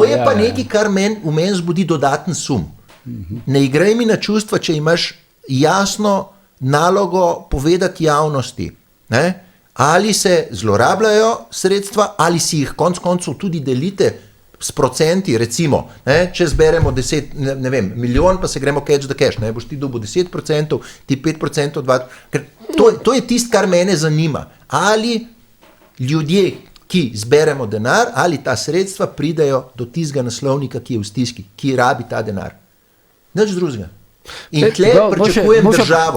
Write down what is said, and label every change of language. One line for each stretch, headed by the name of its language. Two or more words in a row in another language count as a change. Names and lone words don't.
Slovenian: To je pa nekaj, kar v meni zbudi dodaten sum. Ne igraj mi na čustva, če imaš jasno nalogo povedati javnosti, ne, ali se zlorabljajo sredstva, ali si jih konec koncev tudi delite s procenti, recimo, ne, če zberemo 10, ne vem, milijon, pa se gremo
English: catch the cash,
Slovenian: ne, boš ti dobil 10%, ti 5%, 2%, ker to je tisto, kar mene zanima. Ali ljudje, ki zberemo denar, ali ta sredstva pridejo do tistega naslovnika, ki je v stiski, ki rabi ta denar. Nič drugega. In tle pričakujem državo.